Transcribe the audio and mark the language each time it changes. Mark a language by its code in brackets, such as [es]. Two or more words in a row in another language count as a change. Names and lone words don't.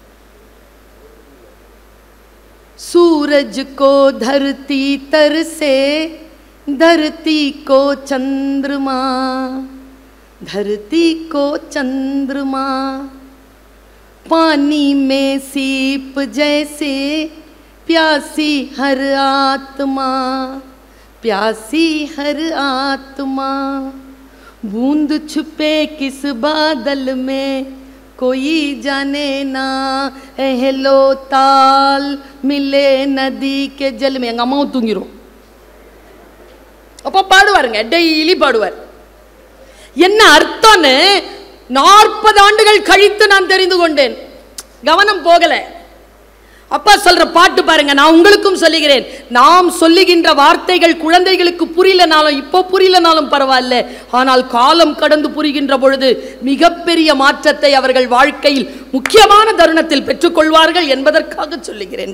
[hi] सूरज को धरती तर से, धरती को चंद्रमा, धरती को चंद्रमा, पानी में सीप जैसे प्यासी हर आत्मा, प्यासी हर आत्मा. बूंद छुपे किस बादल में, कोई जाने ना. एहलो ताल मिले नदी के जल में. [ta] எங்க அம்மாவும் தூங்கிரும். அப்ப பாடுவாருங்க, டெய்லி பாடுவார். என்ன அர்த்தம்னு 40 ஆண்டுகள் கழித்து நான் தெரிந்து கொண்டேன். கவனம் போகல. அப்பா சொல்ற பாட்டு பாருங்க. நான் உங்களுக்கும் சொல்லுகிறேன், நாம் சொல்லுகின்ற வார்த்தைகள் குழந்தைகளுக்கு புரியலனாலும், இப்போ புரியலனாலும் பரவாயில்ல, ஆனால் காலம் கடந்து புரிகின்ற பொழுது மிகப்பெரிய மாற்றத்தை அவர்கள் வாழ்க்கையில் முக்கியமான தருணத்தில் பெற்றுக்கொள்வார்கள் என்பதற்காக சொல்லுகிறேன்.